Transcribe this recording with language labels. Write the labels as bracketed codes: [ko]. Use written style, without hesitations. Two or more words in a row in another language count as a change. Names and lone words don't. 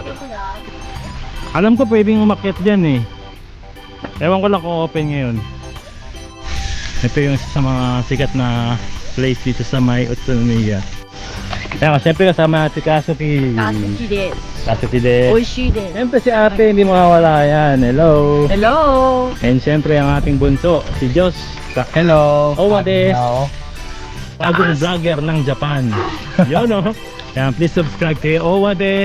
[tl] Alam ko pwedeng umakyat dyan eh. Ewan ko lang kung open ngayon. Ito yung isa sa mga sikat na place dito sa may Utsunomiya. Kaya siyempre kasama natin Kasuki. [ja] 好きです。 [tl] Kasuki din. [ja] 美味しいです。 [tl] Siyempre si ate, hindi mawawala yan. Hello. Hello! And siyempre ang ating bunso, si Josh. Hello. Owa des. Hello. Bagong vlogger ng Japan. Yun o. Kaya [en] please subscribe [tl] kay Owa des.